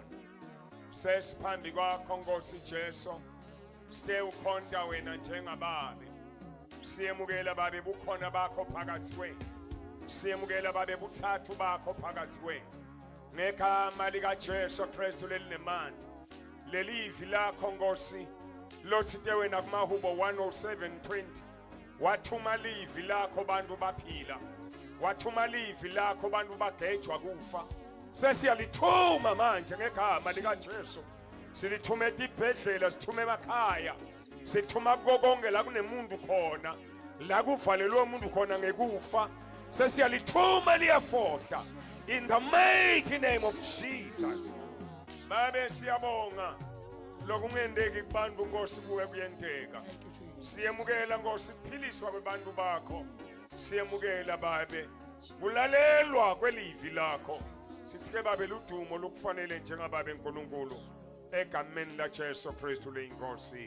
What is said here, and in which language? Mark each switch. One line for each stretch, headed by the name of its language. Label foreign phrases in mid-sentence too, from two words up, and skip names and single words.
Swati: Sesiphambi kwakho Nkosi Jesu, sithe ukhonta wena njengababe, siyemukela babe bukhona bakho phakathi kwethu, siyemukela babe buthathu bakho phakathi kwethu, ngegama likaJesu Kristu lelinemandla, lelivi lakho Nkosi lothite wena kumahubo 107:20, wathuma livi lakho bantu baphila, wathuma livi lakho bantu bagejwa kufa. Sesiyalithuma manje ngegama likaJesu, silithuma etibhedlela, sithuma emakhaya, sithuma konke la kunemuntu khona, la kuvalelwe umuntu khona ngekufa. Sesiyalithuma liyafohla
English: in the mighty name of Jesus.
Swati: Babe siyabonga lokungendeki kubantu Nkosi kuwe kuyenteka. Siyemukela Nkosi ukuphiliswa kwebantu bakho, siyemukela babe kulalelwa kwelivi lakho. Sithike babe ludumo lukufanele njengababe uNkulunkulu egameni laJesu Kristu leyinkosi.